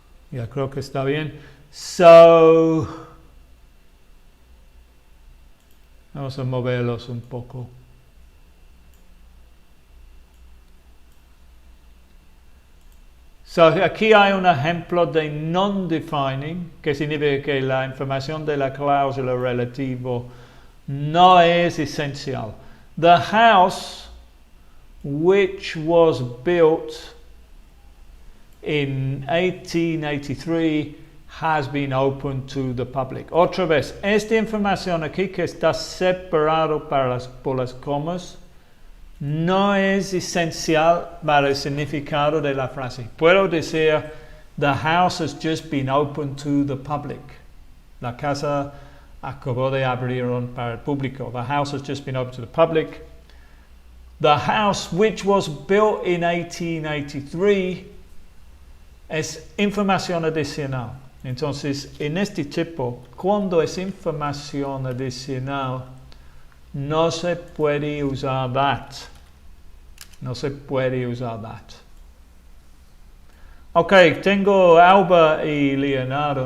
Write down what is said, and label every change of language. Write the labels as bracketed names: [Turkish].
[Spanish] Ya creo que está bien. So, vamos a moverlos un poco. So, aquí hay un ejemplo de non-defining, que significa que la información de la cláusula relativo no es esencial. [English] The house which was built in 1883 has been opened to the public. [Spanish] Otra vez, esta información aquí que está separado por las comas no es esencial para el significado de la frase. Puedo decir, [English] the house has just been opened to the public. [Spanish] La casa acabó de abrir para el público. [English] The house has just been opened to the public. The house which was built in 1883 [Spanish] es información adicional. Entonces, en este tipo, cuando es información adicional, no se puede usar that. No se puede usar that. Ok, tengo Alba y Leonardo.